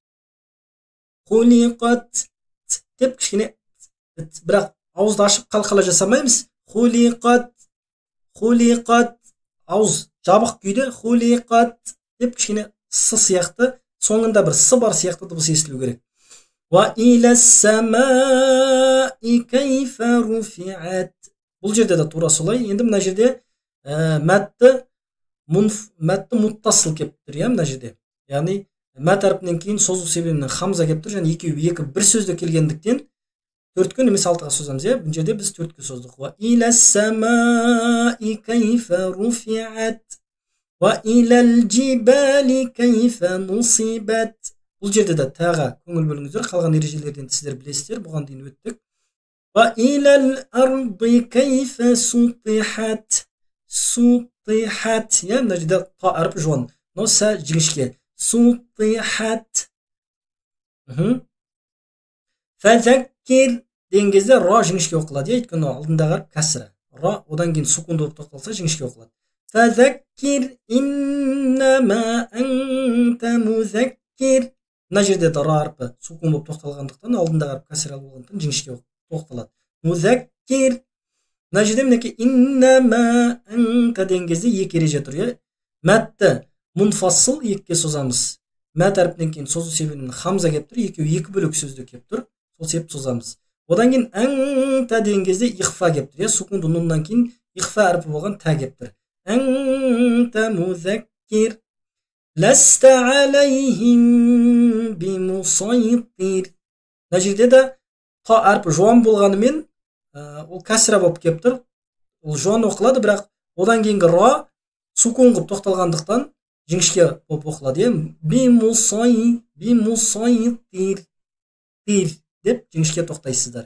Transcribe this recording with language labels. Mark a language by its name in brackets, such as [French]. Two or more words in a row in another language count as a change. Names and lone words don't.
[Kazakh] Хулиқат деп кішкене, бірақ ауызды ашып қалқала жасамаймыз. Хулиқат, хулиқат, ауыз жабық күйде хулиқат деп кішкене с сияқты, соңында бір с бар сияқты дыбыс естілу керек. [Arabic] وإلى السماء كيف رفعت. [Kazakh] Бұл жерде де тура солай. Енді мына жерде мәтті мұттасыл кеп тұр, иә, мына жерде. Яғни мәт әрпінен кейін созу себебінен хамза кеп тұр, және екі бір сөзді келгендіктен төртке немесе алтыға созамыз, иә. Бұл жерде біз төртке создық. [Arabic] وإلى السماء كيف رفعت. وإلى الجبال كيف نصبت. [Kazakh] Бұл жерде де тағы көңіл бөліңіздер, қалған ережелерден сіздер білесіздер, бұған дейін өттік. [Arabic] وإلى الأرض كيف سطحت. [Kazakh] Сутихат, иә, мына жерде та әрпі жуан, но са жіңішке. Сутихат. Фазаккир деген кезде ра жіңішке оқылады, иә, өйткені алдындағы әріп кәсірі. Ра одан кейін сукунды болып тоқталса жіңішке оқылады. [Arabic] فذكر إنما أنت مذكر. [Kazakh] Мына жерде де ра әрпі сукун болып тоқталғандықтан, алдындағы әріп кәсір алып болғандықтан жіңішке тоқталады. Музаккир. Мына жерде мінекей [Arabic] إنما أنت [Kazakh] деген кезде екі ереже тұр, иә. Мәтті мұнфасыл екіге созамыз. Мәт әрпінен кейін созу себебінен хамза кеп тұр, екеуі екі бөлік сөзді кеп тұр, сол себеп созамыз. Одан кейін анта деген кезде ихфа кеп тұр, иә. Сукунды нуннан кейін ихфа әрпі болған та кеп тұр. [Arabic] أنت مذكر. لست عليهم بمصيطر. [Kazakh] Мына жерде де та әрпі жуан болғанымен ол кәсіра болып кеп тұр. Ол жуан оқылады, бірақ одан кейінгі ра сукун қылып тоқталғандықтан жіңішке болып оқылады, иә. Бимусайтир деп жіңішке тоқтайсыздар.